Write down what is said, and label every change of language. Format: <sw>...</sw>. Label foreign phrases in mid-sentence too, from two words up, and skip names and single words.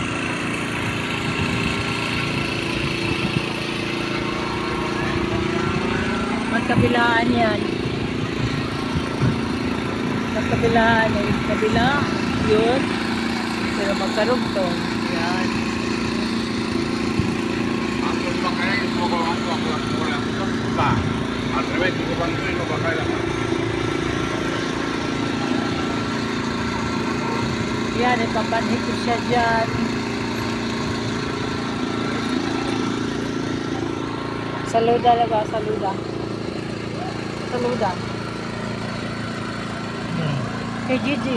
<tl>Magkabilaan yan. Magkabilaan eh. Kabila. Yun. Pero magkarugtong. Yan.</tl> <es>Al revés, tipo cuando no bajar la mano.</es> <tl>Yan. Ipapanhit ko siya dyan. Saluda na ba? Saluda. Saluda. Kay Gigi.</tl>